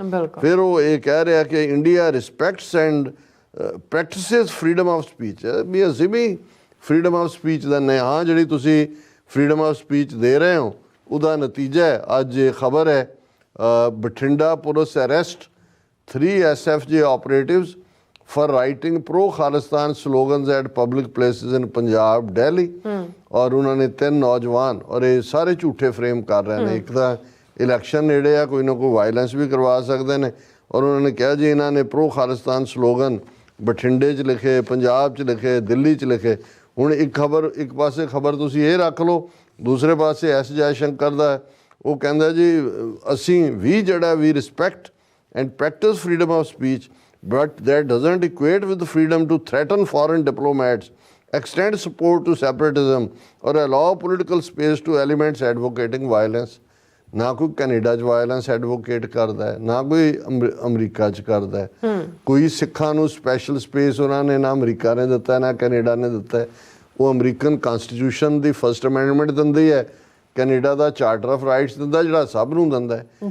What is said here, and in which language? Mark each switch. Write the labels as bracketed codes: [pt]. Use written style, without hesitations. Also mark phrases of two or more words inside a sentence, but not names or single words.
[pa] ਫਿਰ ਉਹ ਇਹ ਕਹਿ ਰਿਹਾ ਕਿ [en] India respects and practises freedom of speech. [pa] ਵੀ ਅਸੀਂ ਵੀ [en] freedom of speech [pa] ਦਿੰਦੇ ਹਾਂ। ਜਿਹੜੀ ਤੁਸੀਂ [en] freedom of speech [pa] ਦੇ ਰਹੇ ਹੋ ਉਹਦਾ ਨਤੀਜਾ ਹੈ ਅੱਜ ਇਹ ਖਬਰ ਹੈ, ਬਠਿੰਡਾ [en] police arrest 3 SFJ operatives for writing pro-Khalistan slogans at public places in Punjab, Delhi. [pa] ਔਰ ਉਹਨਾਂ ਨੇ 3 ਨੌਜਵਾਨ, ਔਰ ਇਹ ਸਾਰੇ ਝੂਠੇ ਫਰੇਮ ਕਰ ਰਹੇ ਨੇ। ਇੱਕ ਤਾਂ ਇਲੈਕਸ਼ਨ ਨੇੜੇ ਆ, ਕੋਈ ਨਾ ਕੋਈ ਵਾਇਲੈਂਸ ਵੀ ਕਰਵਾ ਸਕਦੇ ਨੇ। ਔਰ ਉਹਨਾਂ ਨੇ ਕਿਹਾ ਜੀ ਇਹਨਾਂ ਨੇ [en] pro-Khalistan slogan [pa] ਬਠਿੰਡੇ 'ਚ ਲਿਖੇ, ਪੰਜਾਬ 'ਚ ਲਿਖੇ, ਦਿੱਲੀ 'ਚ ਲਿਖੇ। ਹੁਣ ਇੱਕ ਪਾਸੇ ਖਬਰ ਤੁਸੀਂ ਇਹ ਰੱਖ ਲਓ, ਦੂਸਰੇ ਪਾਸੇ S ਜੈਸ਼ੰਕਰ ਦਾ ਉਹ ਕਹਿੰਦਾ ਜੀ ਅਸੀਂ ਵੀ ਜਿਹੜਾ ਵੀ [en] respect and practise freedom of speech, but that doesn't equate with the freedom to threaten foreign diplomats, extend support to separatism or allow political space to elements advocating violence. [pa] ਨਾ ਕੋਈ ਕੈਨੇਡਾ 'ਚ [en] violence advocate [pa] ਕਰਦਾ ਹੈ, ਨਾ ਕੋਈ ਅਮਰੀਕਾ 'ਚ ਕਰਦਾ ਹੈ। ਕੋਈ ਸਿੱਖਾਂ ਨੂੰ [en] special space [pa] ਉਹਨਾਂ ਨੇ ਨਾ ਅਮਰੀਕਾ ਨੇ ਦਿੱਤਾ ਨਾ ਕੈਨੇਡਾ ਨੇ ਦਿੱਤਾ ਹੈ। ਉਹ ਅਮਰੀਕਨ ਕਨਸਟੀਟਿਊਸ਼ਨ ਦੀ ਫਸਟ ਅਮੈਂਡਮੈਂਟ ਦਿੰਦੀ ਹੈ, ਕੈਨੇਡਾ ਦਾ ਚਾਰਟਰ ਆਫ ਰਾਈਟਸ ਦਿੰਦਾ ਜਿਹੜਾ ਸਭ ਨੂੰ ਦਿੰਦਾ ਹੈ।